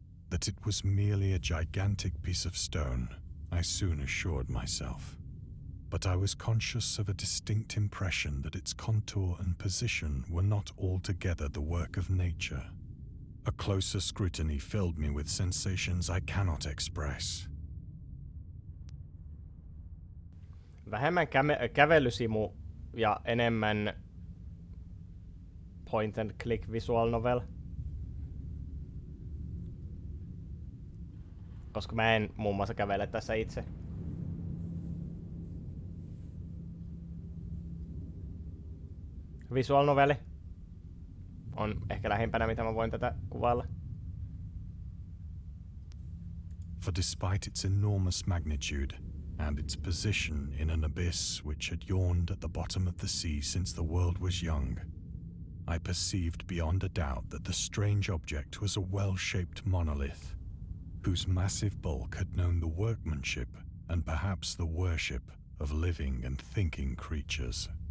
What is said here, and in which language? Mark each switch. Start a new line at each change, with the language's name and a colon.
English: That it was merely a gigantic piece of stone, I soon assured myself. But I was conscious of a distinct impression that its contour and position were not altogether the work of nature. A closer scrutiny filled me with sensations I cannot express.
Finnish: Vähemmän kävelysimu ja enemmän
English: point and click visual novel.
Finnish: Koska mä en muun muassa kävele tässä itse. Visual noveli on ehkä lähimpänä, mitä mä voin tätä kuvailla.
English: For despite its enormous magnitude and its position in an abyss which had yawned at the bottom of the sea since the world was young, I perceived beyond a doubt that the strange object was a well-shaped monolith, whose massive bulk had known the workmanship and perhaps the worship of living and thinking creatures.